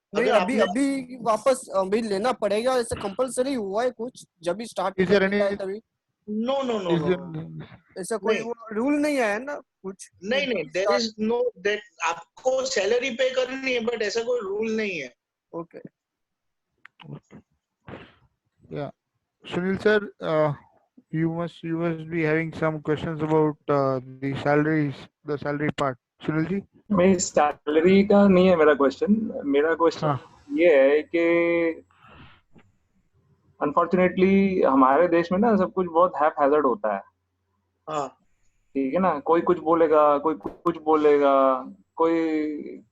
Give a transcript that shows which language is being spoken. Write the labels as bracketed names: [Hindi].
[Hindi] नहीं, अभी वापस अभी लेना पड़ेगा, ऐसा कंपलसरी हुआ है कुछ जब भी स्टार्ट है तभी? [English] no, [Hindi] ऐसा कोई रूल नहीं आया ना कुछ? नहीं, [English] there is no that [Hindi] आपको सैलरी पे करनी है, बट ऐसा कोई रूल नहीं है. ओके. [English] या Sunil sir, you must be having some questions about the salary part. [Hindi] Sunil ji? मेरी सैलरी का नहीं है मेरा क्वेश्चन. मेरा क्वेश्चन ये है कि अनफॉर्चुनेटली हमारे देश में ना सब कुछ बहुत हैप हैजर्ड होता है. हाँ, ठीक है ना. कोई कुछ बोलेगा, कोई कुछ बोलेगा, कोई